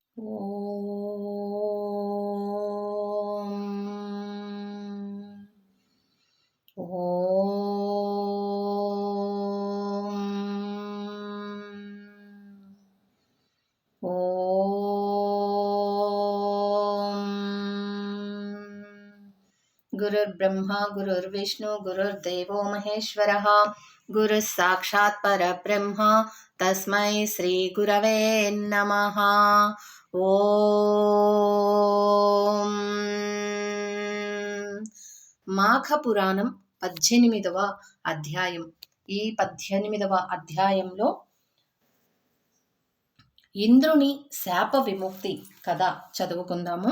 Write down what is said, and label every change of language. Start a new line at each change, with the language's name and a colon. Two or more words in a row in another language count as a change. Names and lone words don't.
Sanskrit: ఓం गुरुर्ब्रह्मा गुरुर्विष्णु गुरुर्देवो महेश्वरः गुरुः साक्षात् परब्रह्म तस्मै श्री गुरवे नमः।
Telugu: ఓం మాఘపురాణం 18వ అధ్యాయం. ఈ 18వ అధ్యాయంలో ఇంద్రుని శాప విముక్తి కథ చదువుకుందాము.